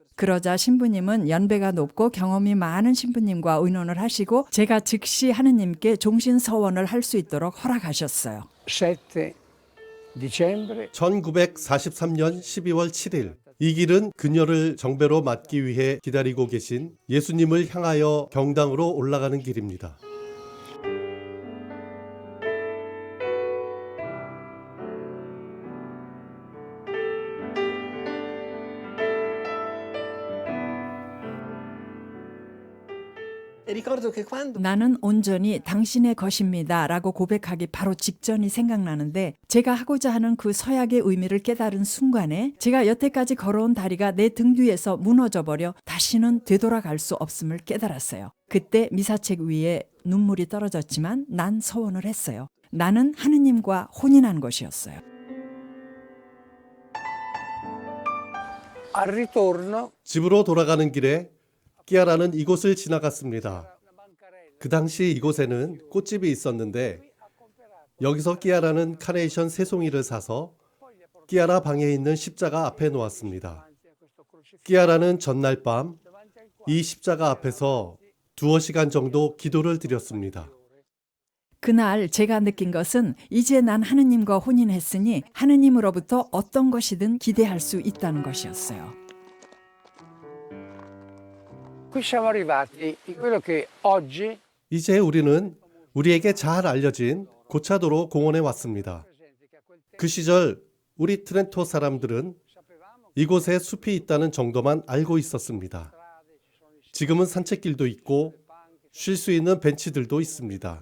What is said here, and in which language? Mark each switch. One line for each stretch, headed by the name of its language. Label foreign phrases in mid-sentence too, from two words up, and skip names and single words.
Korean: 그러자 신부님은 연배가 높고 경험이 많은 신부님과 의논을 하시고 제가 즉시 하느님께 종신서원을 할 수 있도록 허락하셨어요.
Italian: 7 dicembre
Korean: 1943년 12월 7일 이 길은 그녀를 정배로 맞기 위해 기다리고 계신 예수님을 향하여 경당으로 올라가는 길입니다.
Italian: E ricordo che quando
Korean: 나는 온전히 당신의 것입니다. 라고 고백하기 바로 직전이 생각나는데 제가 하고자 하는 그 서약의 의미를 깨달은 순간에 제가 여태까지 걸어온 다리가 내 등 뒤에서 무너져 버려 다시는 되돌아갈 수 없음을 깨달았어요. 그때 미사책 위에 눈물이 떨어졌지만 난 서원을 했어요. 나는 하느님과 혼인한 것이었어요.
Italian: al ritorno
Korean: 집으로 돌아가는 길에 끼아라는 이곳을 지나갔습니다. 그 당시 이곳에는 꽃집이 있었는데 여기서 끼아라는 카네이션 3송이를 사서 끼아라 방에 있는 십자가 앞에 놓았습니다. 끼아라는 전날 밤 이 십자가 앞에서 2시간 정도 기도를 드렸습니다. 그날 제가 느낀 것은 이제 난 하느님과 혼인했으니 하느님으로부터 어떤 것이든 기대할 수 있다는 것이었어요.
Italian: qui siamo arrivati in quello che oggi
Korean: 이제 우리는 우리에게 잘 알려진 고차도로 공원에 왔습니다. 그 시절 우리 트렌토 사람들은 이곳에 숲이 있다는 정도만 알고 있었습니다. 지금은 산책길도 있고 쉴 수 있는 벤치들도 있습니다.